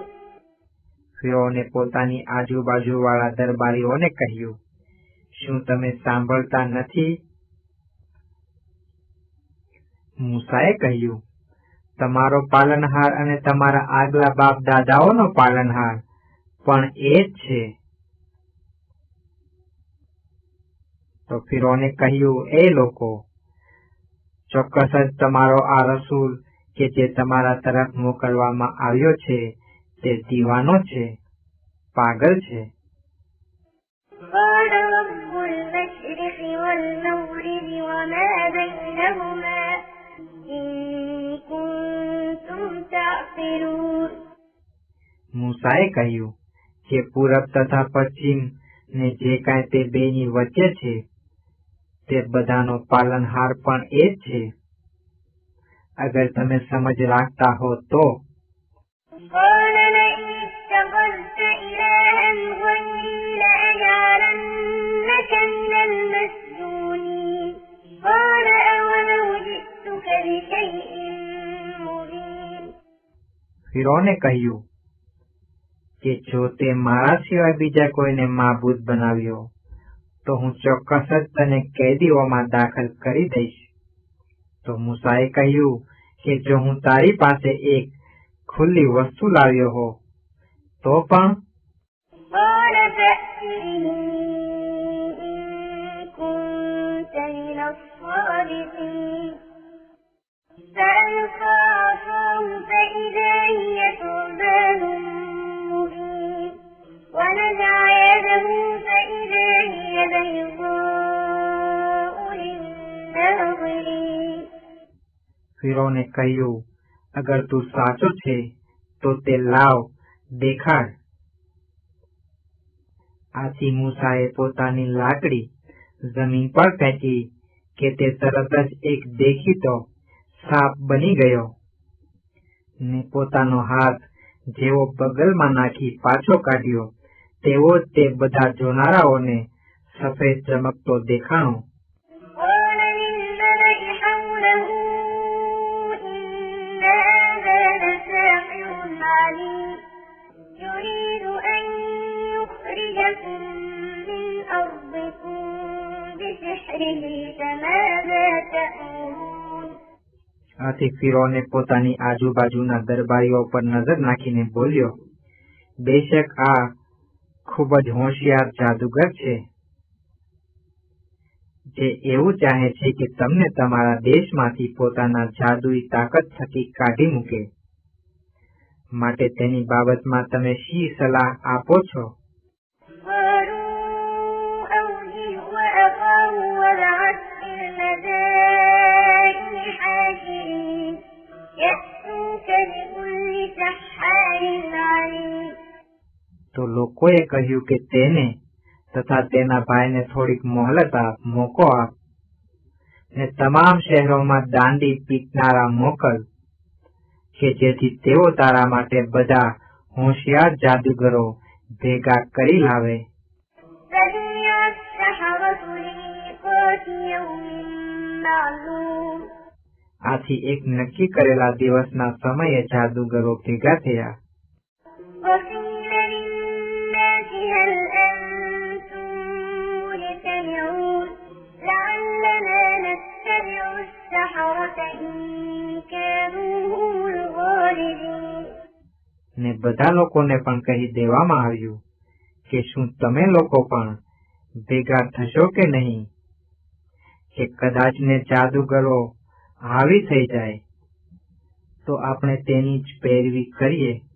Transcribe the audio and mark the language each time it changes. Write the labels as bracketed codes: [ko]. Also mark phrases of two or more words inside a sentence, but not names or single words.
[gu] ફિરૌને પોતાની આજુબાજુવાળા દરબારીઓને કહ્યું, શું તમે સાંભળતા નથી? મૂસાએ કહ્યું, તમારો પાલનહાર અને તમારા આગલા બાપ દાદાઓનો પાલનહાર પણ એ જ છે. તો ફિરૌને કહ્યું, એ લોકો, ચોક્કસ જ તમારો આ રસૂલ કે જે તમારા તરફ મોકલવામાં આવ્યો છે તે દીવાનો છે, પાગલ છે. [ar] قال رب المشرق والمغرب وما بينهما إن كنتم تعقلون. [gu] મૂસાએ કહ્યું કે પૂરબ તથા પશ્ચિમ ને જે કાંઈ તે બેની વચ્ચે છે તે બધાનો પાલનહાર પણ એ જ છે, અગર તમે સમજ રાખતા હો તો. [ar] قال لئن اتخذت إلها غيري لأجعلنك من المسجونين قال أولو جئتك بشيء مبين. [gu] ફિરૌને કહ્યું કે જો તે મારા સિવાય બીજા કોઈને માબૂદ બનાવ્યો તો હું ચોક્કસ જ તને કેદીઓમાં દાખલ કરી દઈશ. તો મૂસાએ કહ્યું કે જો હું તારી પાસે એક ખુલ્લી વસ્તુ લાવ્યો હો તો પણ. [ar] قال فأت به إن كنت من الصادقين فألقى عصاه فإذا هي ثعبان مبين ونزع يده فإذا هي بيضاء [gu] ફિરૌને કહ્યું, અગર તું સાચો છે તો તે લાવ, દેખાડ. આથી મૂસાએ પોતાની લાકડી જમીન પર ફેંકી કે તે તરત જ એક દેખીતો સાપ બની ગયો ને પોતાનો હાથ જેવો બગલમાં નાખી પાછો કાઢ્યો તેવો જ તે બધા જોનારાઓને સફેદ ચમકતો દેખાણો. [ar] قال للملأ حوله إن هذا لساحر عليم يريد أن يخرجكم من أرضكم بسحره فماذا تأمرون. [gu] આથી ફિરૌને પોતાની આજુબાજુના દરબારીઓ પર નજર નાખીને બોલ્યો, બેશક આ ખૂબ જ હોશિયાર જાદુગર છે, જે એવું ચાહે છે કે તમને તમારા દેશમાંથી પોતાના જાદુઈ તાકાત થકી કાઢી મૂકે. માટે તેની બાબતમાં તમે શી સલાહ આપો છો? [ar] قالوا أوجه وأخاه وابعث في المدائن حاشرين يأتوك بكل سحار عليم. [gu] તો લોકોએ કહ્યું કે તેને તથા તેના ભાઈને થોડીક મોહલત આપ, મોકો આપ, ને તમામ શહેરોમાં દાંડી પીટનારા મોકલ કે જેથી તેઓ તારા માટે બધા હોશિયાર જાદુગરો ભેગા કરી લાવે. [ar] فجمع السحرة لميقات يوم معلوم. [gu] આથી એક નક્કી કરેલા દિવસના સમયે જાદુગરો ભેગા થયા. [ar] وقيل للناس هل أنتم مجتمعون لعلنا نتبع السحرة إن كانوا هم الغالبين. [gu] ને બધા લોકોને પણ કહી દેવામાં આવ્યું કે શું તમે લોકો પણ ભેગા થશો કે નહીં, કે કદાચ ને જાદુગરો હાવી થઈ જાય તો આપણે તેની જ પેરવી કરીએ.